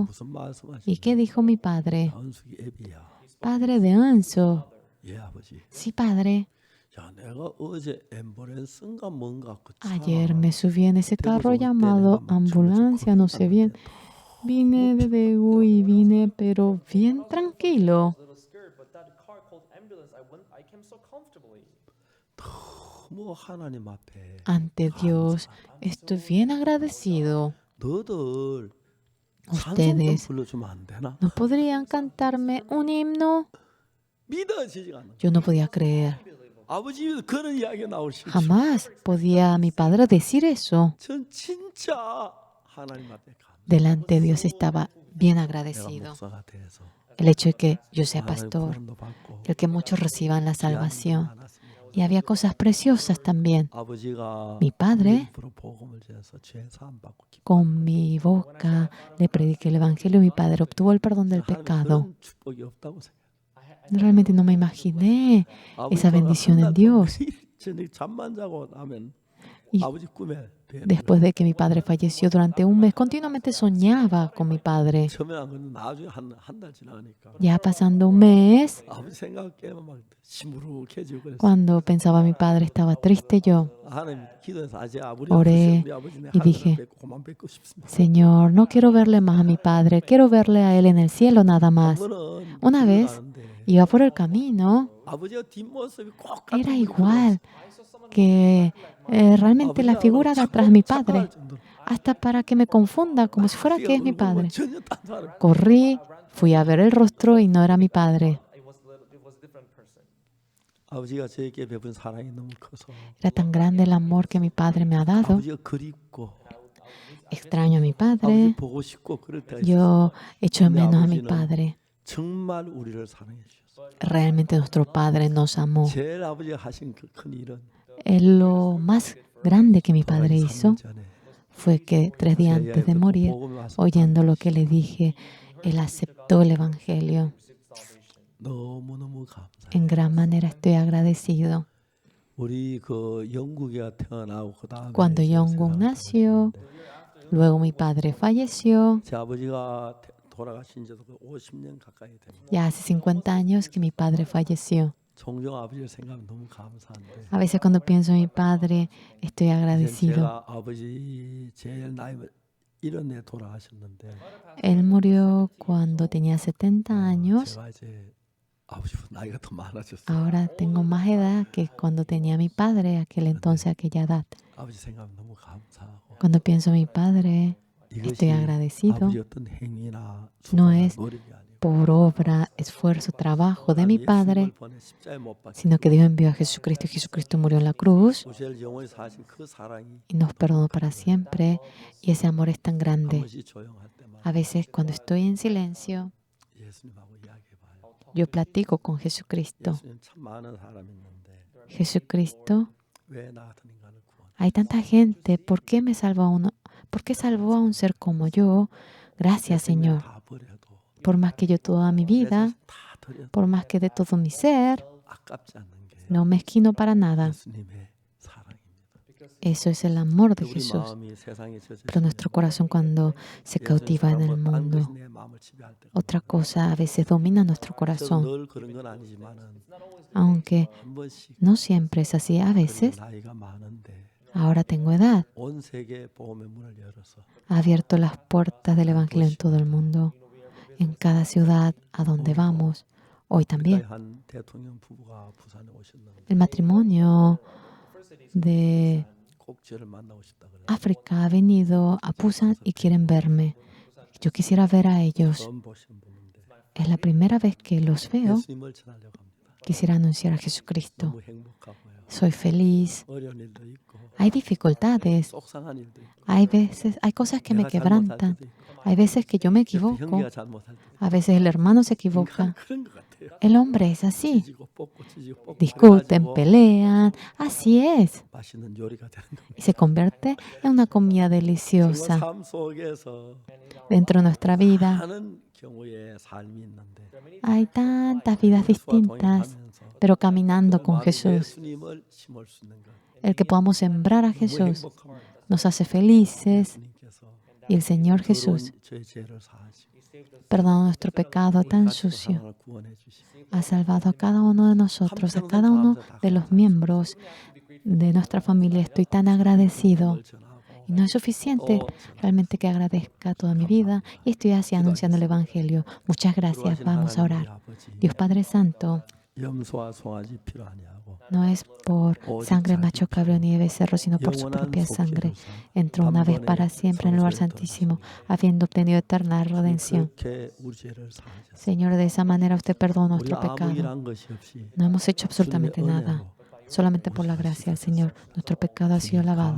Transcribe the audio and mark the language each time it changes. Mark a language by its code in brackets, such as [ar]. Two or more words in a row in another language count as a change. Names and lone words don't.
[ko] 무슨 [es] ¿Y [ko] 말씀하시는지 [es] qué dijo mi padre? [ko] 은숙이 애비야. [es] Padre de Enzo. [ko] 예 아버지. [es] Sí, padre. [ko] 야 내가 어제 앰뷸런스인가 뭔가 그 차. [es] Ayer me subí en ese carro [ko] 대구에서 올 때 [es] llamado [ko] 내가 막 [es] ambulancia, no sé bien. Vine de Daegu y vine, pero bien tranquilo. [en] I was a little scared, but that car called ambulance, I came so comfortably. [ko] 뭐 하나님 앞에 [es] Ante Dios, estoy bien agradecido. [ko] 너들 찬송 좀 [es] Ustedes [ko] 불러주면 안 되나? [es] no podrían cantarme un himno. [ko] 믿어지지가 않아. [es] Yo no podía creer. [ko] 아버지 입에서 그런 이야기가 나올 수 있죠. [es] Jamás podía mi padre decir eso. [ko] 전 진짜 하나님 앞에 감. [es] Delante de Dios estaba bien [ko] 내가 [es] agradecido. [ko] 목사가 돼서 [es] El hecho de que yo sea [ko] 하나님의 [es] pastor, [ko] 구원도 받고 [es] el que muchos reciban la [ko] 귀한 일이 [es] salvación. [ko] 많았습니다. [es] Y había cosas preciosas también. [ko] 아버지가 [es] Mi padre, [ko] 입으로 복음을 전해서 죄 사함 받고 기뻐. [es] con mi boca le prediqué el Evangelio y mi padre obtuvo el perdón del [ko] 하나님 [es] pecado. [ko] 그런 축복이 없다고 생각. [es] Realmente no me imaginé esa bendición en Dios. [ko] 저녁 잠만 자고 나면 [es] Y [ko] 아버지 꿈에 뵈는 [es] después de que mi padre falleció durante un mes, continuamente soñaba con mi padre. [ko] 처음에 안 그런데 나중에 한 달 지나니까 [es] Ya pasando un mes, [ko] 아버지 생각 깨면 막 시무룩해지고 그랬어. [es] cuando pensaba mi padre estaba triste yo. [ko] 하나님 기도해서 아직 우리 [es] Oré [ko] 우리 아버지 내 [es] y [ko] 하늘을 [es] dije, [ko] 뵙고 그만 뵙고 싶습니다. [es] Señor, no quiero verle más a mi padre, quiero verle a él en el cielo nada más. [ko] 그거는 [es] Una [ko] 길을 [es] vez [ko] 가는데 [es] iba por el camino, [ko] 아버지의 뒷모습이 꼭 [es] era [ko] 같은 분이 [es] igual que realmente la figura de atrás de mi padre, hasta para que me confunda como si fuera que es mi padre. [ko] 전혀 딴 사람. [es] Corrí, fui a ver el rostro y no era mi padre. [en] It was a different person. [ko] 아버지가 저에게 베푼 사랑이 너무 커서 [es] Era tan grande el amor que mi padre me ha dado. [ko] 아버지가 그립고 [es] Extraño a mi [ko] 아버지 [es] padre. [ko] 보고 싶고 그럴 때가 있어요. [es] Yo echo de menos a mi padre. [ko] 정말 우리를 사랑해 주셨어요. [es] Realmente nuestro padre nos amó. [ko] 제일 아버지가 하신 그 큰 일은 [es] Lo más grande que mi padre [ko] 돌아가기 [es] hizo [ko] 3년 전에 [es] fue que 3 días antes de morir, oyendo lo que le dije, él aceptó el Evangelio. [ko] 너무너무 감사해요. [es] En gran manera estoy agradecido. [ko] 우리 그 영국이가 태어나고 그다음에 [es] Cuando [ko] 이제 Jong-un 제가 [es] nació, luego mi padre falleció. [ko] 제 아버지가 돌아가신 지도 50년 가까이 됩니다. [es] Ya hace 50 años que mi padre falleció. [ko] 종종 아버지를 생각하면 너무 감사한데 [es] A veces cuando pienso en mi padre, estoy [ko] 이제 [es] agradecido. [ko] 제가 아버지 제일 나이 이런 애 돌아가셨는데 [es] Él murió cuando tenía 70 años. [ko] 제가 이제 아버지보다 나이가 더 많아졌어요. [es] Ahora tengo más edad que cuando tenía mi padre, aquel entonces, aquella edad. [ko] 아버지 생각하면 너무 감사하고 [es] Cuando pienso en mi padre, [ko] 이것이 [es] estoy agradecido. [ko] 아버지 어떤 행위나 [es] No [ko] 수고나 [es] es [ko] 노력이 아니고 [es] por obra, esfuerzo, trabajo de mi padre, [ko] 예수님을 보내 십자가에 못 박혀 [es] sino que Dios envió a Jesucristo y Jesucristo murió en la cruz [ko] 우리를 영원히 사신 그 사랑이 [es] y nos perdonó para siempre. Y ese amor es tan [ko] 한 [es] grande. [ko] 번씩 조용할 때마다 [es] A veces cuando estoy en silencio, [ko] 예수님하고 이야기해봐요. [es] yo platico con Jesucristo. [ko] 예수님 참 많은 사람이 있는데 [es] Jesucristo [ko] 왜 나 같은 인간을 구원해? [es] Hay tanta gente, ¿por qué me salvó a uno? ¿Por qué salvó a un ser como yo? Gracias, Señor. [ko] 다 버려도 [es] Por más que yo toda mi [ko] 내 [es] vida, [ko] 자식 다 드려도 [es] por más que de todo mi ser, [ko] 아깝지 않는 게 [es] no mezquino para nada. [ko] 예수님의 사랑입니다. [es] Eso es el amor de [ko] 우리 [es] Jesús. [ko] 마음이 세상에 젖을 [es] Pero nuestro corazón cuando se cautiva en el mundo, [ko] 내 마음을 지배할 때가 [es] otra cosa a veces domina nuestro [ko] 저도 [es] corazón. [ko] 늘 그런 건 아니지만은 [es] Aunque [ko] 한 번씩 [es] no siempre es así, a [ko] 그래도 [es] veces, [ko] 나이가 많은데 [es] ahora tengo edad, [ko] 온 세계 복음의 문을 열어서 [es] ha abierto las puertas del Evangelio en todo el mundo, en cada ciudad a donde vamos. Hoy también. [ko] 한 대통령 부부가 부산에 오셨는데 [es] El matrimonio de [ko] 꼭 저를 만나고 싶다 그래서 [es] África ha venido a Busan y quieren verme. Yo quisiera ver a ellos. [ko] 처음 보신 분인데 [es] Es la primera vez que los veo. [ko] 예수님을 전하려고 합니다. [es] Quisiera anunciar a Jesucristo. [ko] 너무 행복하고요. [es] Soy feliz. [ko] 어려운 일도 있고 [es] Hay dificultades. [ko] 속상한 일도 있고 [es] Hay cosas que me [ko] 내가 잘못할 [es] quebrantan. [ko] 때도 있고 [es] Hay veces que yo me [ko] 옆에 [es] equivoco. [ko] 형제가 잘못할 때도 [es] A veces el hermano se [ko] 인간 [es] equivoca. [ko] 그런 것 같아요. [es] El hombre es así. [ko] 찢고 뽑고 찢고 뽑고 [es] Discuten, [ko] 그래가지고 [es] pelean. Así es. [ko] 맛있는 요리가 되는 겁니다. [es] Y se convierte en una comida [ko] 정말 [es] deliciosa [ko] 삶 속에서 [es] dentro de nuestra vida. [ko] 많은 경우의 삶이 있는데 [es] Hay tantas vidas distintas, [ko] 동행하면서 [es] pero caminando con [ko] 마음에 [es] Jesús. [ko] 예수님을 심을 수 있는 것 [es] El que podamos sembrar a [ko] 너무 [es] Jesús [ko] 행복합니다. [es] nos hace felices. [ko] 예수님께서 [es] Y el Señor [ko] 더러운 [es] Jesús [ko] 저의 죄를 사하시고 [es] perdona nuestro pecado tan [ko] 가족을 [es] sucio. [ko] 하나를 구원해 주시고 [es] Ha salvado a cada uno de nosotros, a cada uno de los miembros de nuestra familia. Estoy tan agradecido. [ko] 그걸 전하고 [es] Y no es suficiente realmente que agradezca toda mi vida y estoy así anunciando el Evangelio. Muchas gracias. [ko] 거룩하신 [es] Vamos a [ko] 하나님 우리 [es] orar. [ko] 아버지 [es] Dios Padre Santo, [ko] 염소와 송아지 필요하냐고 [es] no es por sangre macho cabrío ni de becerro, sino por su propia sangre. Entró una vez para siempre en el lugar santísimo, habiendo obtenido eterna redención. [ko] 그렇게 우리 죄를 사하셨어요. [es] Señor, de esa manera usted perdonó [ko] 우리 [es] nuestro [ko] 아무 [es] pecado. [ko] 일한 것이 없이 [es] No hemos hecho absolutamente nada. Solamente por la gracia del Señor, nuestro pecado ha sido lavado.